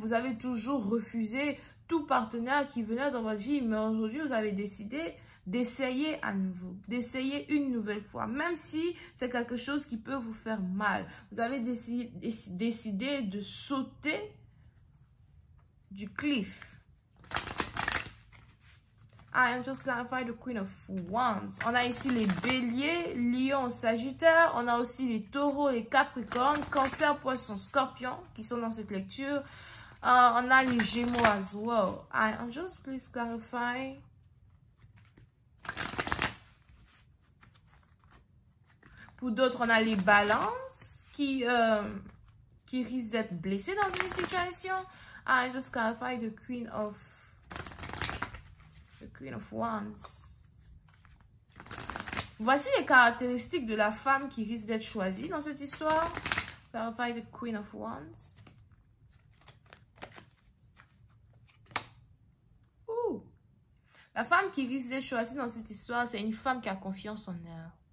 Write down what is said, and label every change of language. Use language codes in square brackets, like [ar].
[fr] Vous avez toujours refusé tout partenaire qui venait dans votre vie. Mais aujourd'hui, vous avez décidé d'essayer à nouveau, d'essayer une nouvelle fois. Même si c'est quelque chose qui peut vous faire mal. Vous avez décidé de sauter du cliff. [en] I am just clarify the Queen of Wands. [fr] On a ici les béliers, lions, sagittaires. On a aussi les taureaux, les capricornes, cancer, poisson, scorpion qui sont dans cette lecture. On a les gémeaux [en] as well. I am just please clarify. [fr] Pour d'autres, on a les balances qui risquent d'être blessés dans une situation. [en] I just clarify the Queen of Wands. [fr] Voici les caractéristiques de la femme qui risque d'être choisie dans cette histoire. [en] Clarify the Queen of Wands. [fr] La femme qui risque d'être choisie dans cette histoire, c'est une femme qui a confiance en elle.